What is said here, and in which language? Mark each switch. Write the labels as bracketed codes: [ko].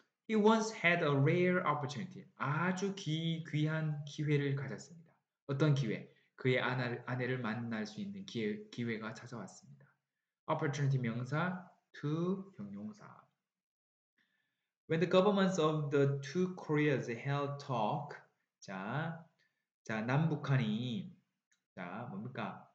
[en] He once had a rare opportunity. [ko] 아주 귀한 기회를 가졌습니다. 어떤 기회? 그의 아내를 만날 수 있는 기회가 찾아왔습니다. [en] opportunity [ko] 명사, to 형용사. [en] When the governments of the two Koreas held talk, [ko] 자, 남북한이 뭡니까?